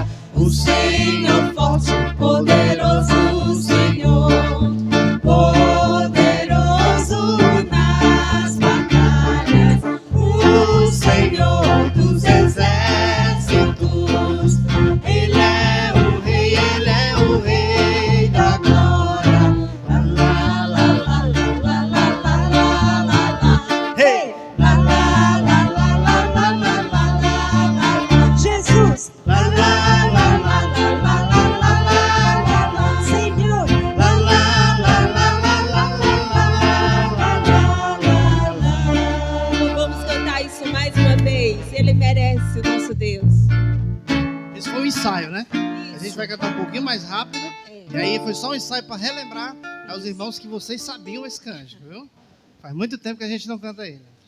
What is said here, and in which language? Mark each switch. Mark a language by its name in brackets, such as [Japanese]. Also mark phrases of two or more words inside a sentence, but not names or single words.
[Portuguese] O Senhor forte, poderoso, o Senhor poderoso nas batalhas. O Senhor dos exércitos. Ele é o Rei, Ele é o Rei da glória. La la la la la la la la la la. Hey! La la la la la la la la la la. Jesus! La la la la la la la la la la. Senhor! La la la la la la la la la. Vamos cantar isso mais uma vez. Ele merece, o nosso Deus. Esse foi um ensaio, né? A gente vai cantar um pouquinho mais rápido. E aí foi só um ensaio para relembrar aos irmãos que vocês sabiam esse cântico, viu? Faz muito tempo que a gente não canta ele.